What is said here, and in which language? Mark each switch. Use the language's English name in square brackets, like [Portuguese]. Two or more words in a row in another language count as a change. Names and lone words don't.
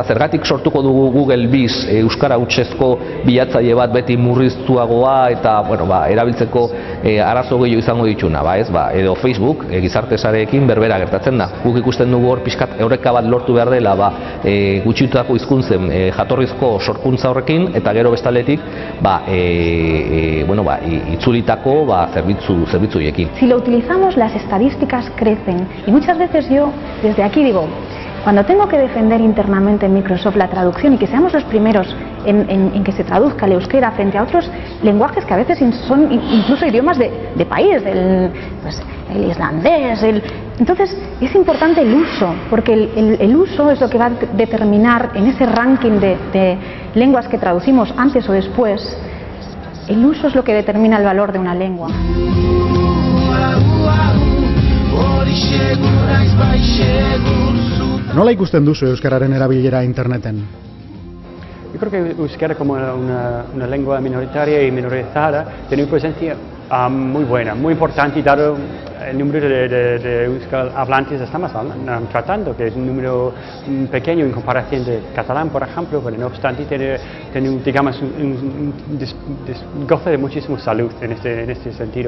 [Basque] Zergatik sortuko dugu Google Biz euskara hutsezko bilatzaile bat beti murriztuagoa eta erabiltzeko arazo gehiago izango dituna, edo Facebook gizarte sareekin berbera gertatzen da. Guk ikusten dugu hor pixkat eureka bat lortu behar dela gutxitutako hizkuntzen jatorrizko sorkuntza horrekin eta gero bestaletik itzulitako zerbitzu hiekin. [Spanish] Si lo utilizamos, las estadísticas crecen y muchas veces yo desde aquí digo, Cuando tengo que defender internamente en Microsoft la traducción y que seamos los primeros en que se traduzca el euskera frente a otros lenguajes que a veces son incluso idiomas de país, el islandés, entonces es importante el uso, porque el uso es lo que va a determinar en ese ranking de lenguas que traducimos antes o después. El uso es lo que determina el valor de una lengua. [Basque] Nola ikusten duzu euskararen erabilera interneten? [Spanish] Yo creo que euskera como una lengua minoritaria y minorizada tiene una presencia muy buena, muy importante, dado el número de euskal hablantes estamos tratando, que es un número pequeño en comparación de catalán, por ejemplo, pero no obstante tiene digamos, goza de muchísima salud en este sentido.